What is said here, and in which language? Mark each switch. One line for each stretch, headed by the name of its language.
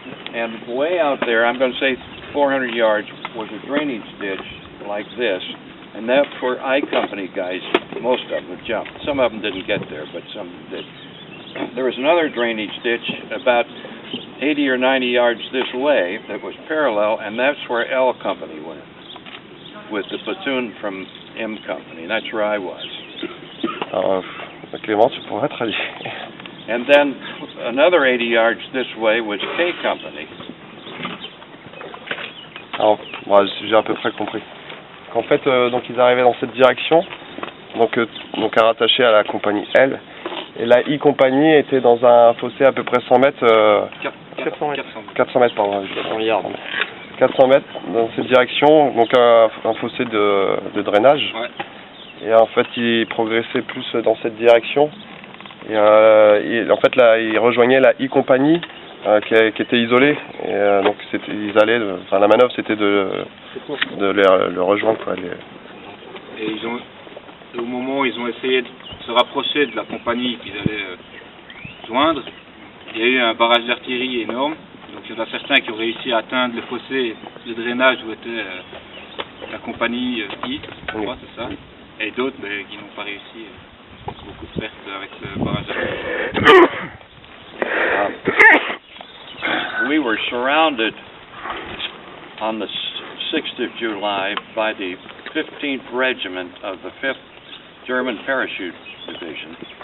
English: And way out there, I'm going to say 400 yards, was a drainage ditch like this, and that's where I Company guys, most of them, jumped. Some of them didn't get there, but some did. There was another drainage ditch about 80 or 90 yards this way that was parallel, and that's where L Company went, with the platoon from M Company. That's where I was.
French: Alors, Clément, tu pourras traduire.
English: And then another 80 yards this way was K Company.
French: Alors, moi, j'ai à peu près compris. En fait, donc ils arrivaient dans cette direction, donc à rattacher à la compagnie L. Et la I compagnie était dans un fossé à peu près 100 mètres. 400 mètres, pardon. 400 mètres dans cette direction, donc un fossé de drainage. Ouais. Et en fait, il progressait plus dans cette direction. Et en fait, là, il rejoignait la I compagnie qui était isolée. Et donc, ils allaient. La manœuvre, c'était de le rejoindre, quoi. Et au moment où ils ont essayé de se rapprocher de la compagnie qu'ils allaient joindre, il y a eu un barrage d'artillerie énorme. Donc il y en a certains qui ont réussi à atteindre le fossé de drainage où était la compagnie I, je crois, c'est ça. Et d'autres qui n'ont pas réussi. Beaucoup de pertes avec ce barrage d'artillerie.
English: We were surrounded on the 6th of July by the 15th Regiment of the 5th German Parachute Division.